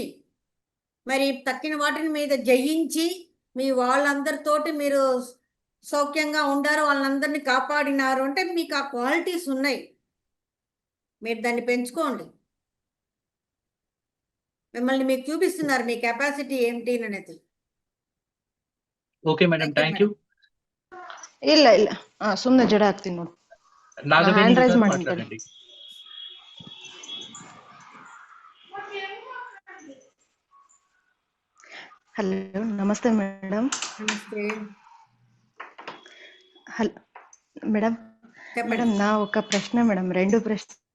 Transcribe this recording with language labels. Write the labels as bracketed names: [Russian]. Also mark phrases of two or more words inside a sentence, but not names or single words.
[Telugu] మరి తక్కిన వాటిని మీద జయించి మీ వాళ్ళందరితోటి మీరు సౌఖ్యంగా ఉండారు, వాళ్ళందరినీ కాపాడినారు అంటే మీకు ఆ క్వాలిటీస్ ఉన్నాయి. మీరు దాన్ని పెంచుకోండి. మిమ్మల్ని మీకు చూపిస్తున్నారు మీ కెపాసిటీ ఏంటి అనేది. [English] Okay madam, thank you. [Kannada] ಇಲ್ಲ ಇಲ್ಲ ಸುಮ್ಮನೆ ಜಡ ಹಾಕ್ತೀನಿ ನೋಡಿ. ನಾಗವೇಣಿ [English] hand rise [Telugu] గారు [Kannada] ಮಾಡಿದ್ದೀನಿ. [Telugu] మాట్లాడండి. హలో నమస్తే మేడం. నమస్తే హలో మేడం. చెప్పండి మేడం నా ఒక ప్రశ్న మేడం, రెండు ప్రశ్న